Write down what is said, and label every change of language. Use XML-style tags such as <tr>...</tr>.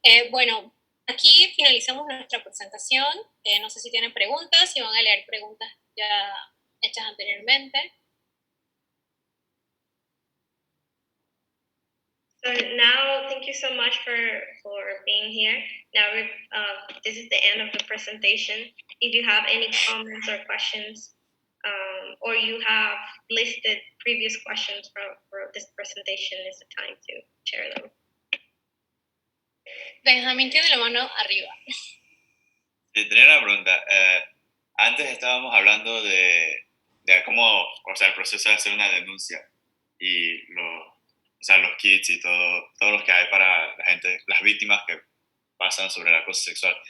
<es>Bueno, aquí finalizamos nuestra presentación. No sé si tienen preguntas, si van a leer preguntas ya hechas anteriormente.</es> <en>So now, thank you so much for being here. Now, this is the end of the presentation. If you have any comments or questions, or you have listed previous questions for this presentation, is the time to share them.</en> <es>Benjamín tiene la mano arriba. Sí, tenía una pregunta. Antes estábamos hablando de cómo, o sea, el proceso de hacer una denuncia y los kits y todo lo que hay para la gente, las víctimas que pasan sobre el acoso sexual.</es>